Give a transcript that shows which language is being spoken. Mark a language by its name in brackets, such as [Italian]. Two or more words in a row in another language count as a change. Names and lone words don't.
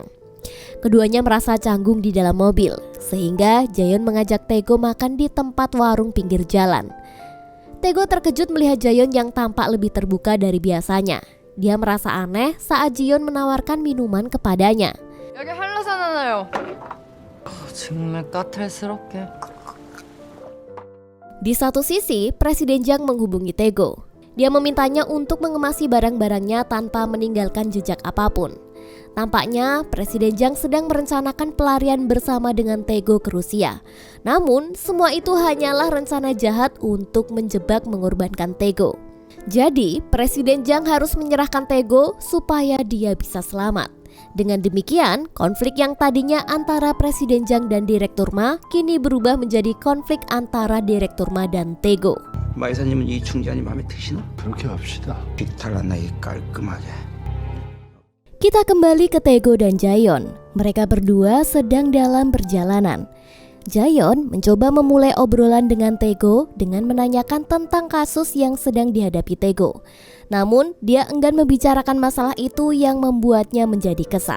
[Indonesian] Keduanya merasa canggung di dalam mobil, sehingga Jaeyeon mengajak Tae-go makan di tempat warung pinggir jalan. Tae-go terkejut melihat Jaeyeon yang tampak lebih terbuka dari biasanya. Dia merasa aneh saat Jaeyeon menawarkan minuman kepadanya. [Korean] 여기 한라산 하나요. 정말 까탈스럽게. [Indonesian] Di satu sisi, Presiden Jang menghubungi Tae-go. Dia memintanya untuk mengemasi barang-barangnya tanpa meninggalkan jejak apapun. Tampaknya Presiden Jang sedang merencanakan pelarian bersama dengan Tae-go ke Rusia. Namun, semua itu hanyalah rencana jahat untuk menjebak mengorbankan Tae-go. Jadi, Presiden Jang harus menyerahkan Tae-go supaya dia bisa selamat. Dengan demikian, konflik yang tadinya antara Presiden Jang dan Direktur Ma kini berubah menjadi konflik antara Direktur Ma dan Tae-go. [Korean] 마 이사님은 이 중재안이 마음에 드시나? 그렇게 합시다. 비탈한 나이 깔끔하게. [Indonesian] Kita kembali ke Tae-go dan Jaeyeon. Mereka berdua sedang dalam perjalanan. Jaeyeon mencoba memulai obrolan dengan Tae-go dengan menanyakan tentang kasus yang sedang dihadapi Tae-go. Namun, dia enggan membicarakan masalah itu yang membuatnya menjadi kesal.